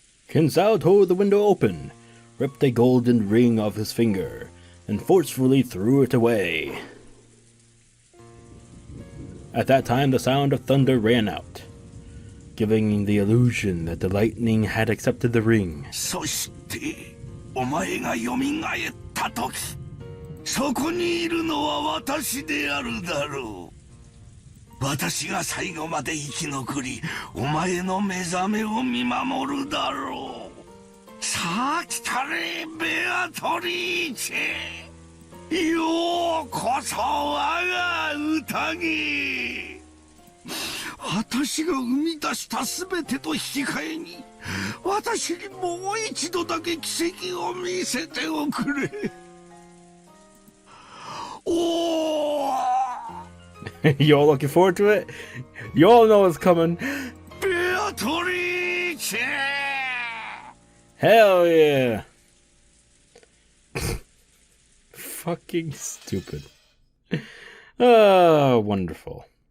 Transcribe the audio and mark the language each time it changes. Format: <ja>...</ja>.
<en>Kinzo tore the window open, ripped a golden ring off his finger, and forcefully threw it away. At that time, the sound of thunder ran out, giving the illusion that the lightning had accepted the ring.</en> <ja>そして、お前が蘇った時、そこにいるのは私であるだろう。私が最後まで生き残り、お前の目覚めを見守るだろう。さあ来たれ、ベアトリーチェ。ようこそ我が宴。私が生み出した全てと引き換えに、私にもう一度だけ奇跡を見せておくれ。おー</ja> <en>You all looking forward to it? You all know it's coming. Beatrice! Hell yeah! Fucking stupid. Oh, wonderful.</en>